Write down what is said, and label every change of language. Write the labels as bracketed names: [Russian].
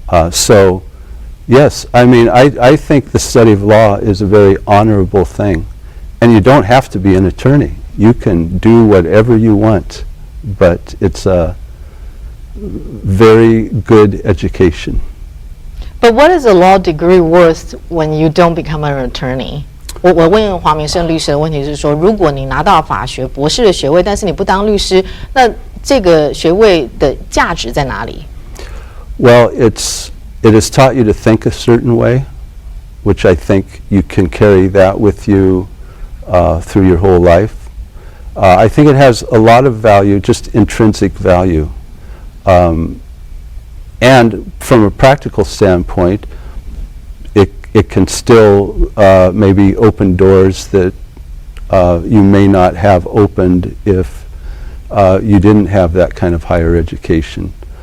[English] So, yes, I mean, I think the study of law is a very honorable thing, and you don't have to be an attorney. You can do whatever you want, but it's a very good education. But what is a law degree worth when you don't become an attorney? [Chinese] 我问华明胜律师的问题是说，如果你拿到法学博士的学位，但是你不当律师，那这个学位的价值在哪里？ [English] Well, it has taught you to think a certain way, which I think you can carry that with you through your whole life. I think it has a lot of value, just intrinsic value. And from a practical standpoint, it can still maybe open doors that you may not have opened if you didn't have that kind of higher education.